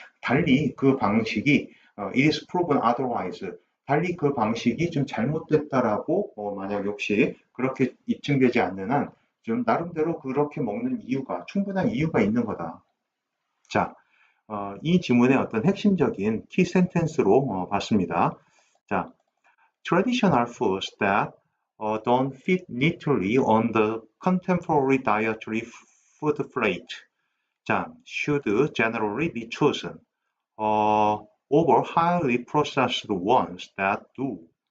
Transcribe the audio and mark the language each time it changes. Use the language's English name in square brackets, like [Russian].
[Korean] 달리 그 방식이 [English] it is proven otherwise. [Korean] 달리 그 방식이 좀 잘못됐다라고 만약 역시 그렇게 입증되지 않는 한 좀 나름대로 그렇게 먹는 이유가 충분한 이유가 있는 거다. 자, 이 지문의 어떤 핵심적인 키 센텐스로 봤습니다. [English] 자, traditional foods that don't fit neatly on the contemporary dietary food plate. 자, should generally be chosen over highly processed ones that do.